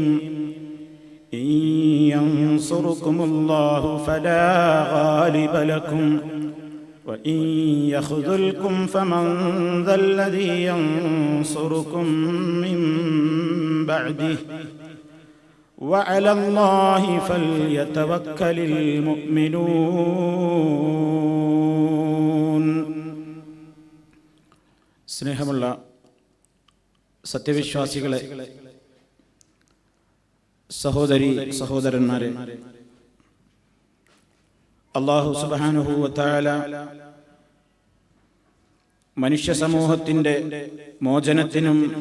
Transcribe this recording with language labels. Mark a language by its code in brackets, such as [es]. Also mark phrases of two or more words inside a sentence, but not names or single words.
[ar] إن ينصركم الله فلا غالب لكم وإن يخذلكم فمن ذا الذي ينصركم من بعده وعلى الله فليتوكل المؤمنون. [ml] സ്നേഹമുള്ള സത്യവിശ്വാസികളെ, സഹോദരി സഹോദരന്മാരെ, അല്ലാഹു സുബ്ഹാനഹു വ തആല മനുഷ്യ സമൂഹത്തിൻ്റെ മോചനത്തിനും